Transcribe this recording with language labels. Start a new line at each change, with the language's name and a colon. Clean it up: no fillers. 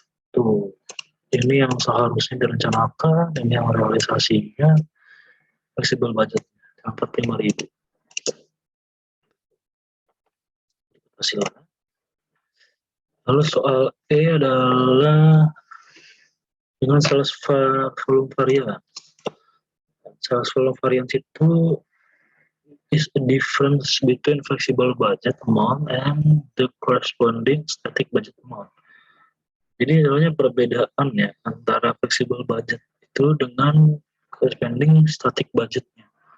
Indonesian: Tuh, ini yang seharusnya direncanakan, ini yang realisasinya fleksibel budget 45.000. Hasilnya. Lalu soal E adalah dengan sales volume variance.
English: Sales volume variance itu is the difference between flexible budget amount and the corresponding static budget amount.
Indonesian: Jadi namanya perbedaan ya antara flexible budget itu dengan corresponding static budgetnya.